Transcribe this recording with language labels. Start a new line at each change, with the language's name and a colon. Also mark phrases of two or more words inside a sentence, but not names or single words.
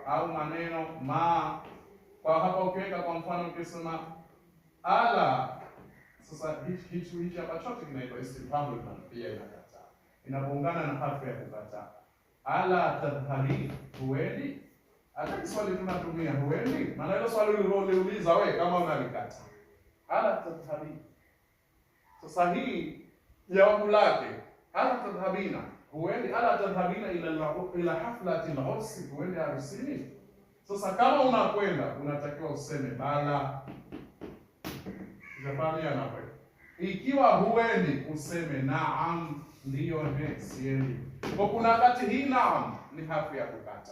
Swahili: Au maneno ma, kwa hapa ukiweka kwa mfano ukisema ala, sasa hichi hapa chote kinaitwa
Arabic: الاستفهام المنفي,
Swahili: inakataa. Inapoungana na harfu ya kukataa.
Arabic: ألا تذهب, huendi?
Swahili: Hata swali tunatumia huendi, maana hilo swali uliuliza wewe kama unalikata.
Arabic: ألا تذهب.
Swahili: Sasa hii jawabu lake
Arabic: ألا تذهبين, huendi ألا تذهبين إلى حفلة العرس,
Swahili: huendi harusini. Sasa kama unakwenda unatakiwa useme bala. Unafahamia hapo. Ikiwa huendi useme naam, ndio siendi. Kwa kuna wakati hii naam ni harfu ya kukata.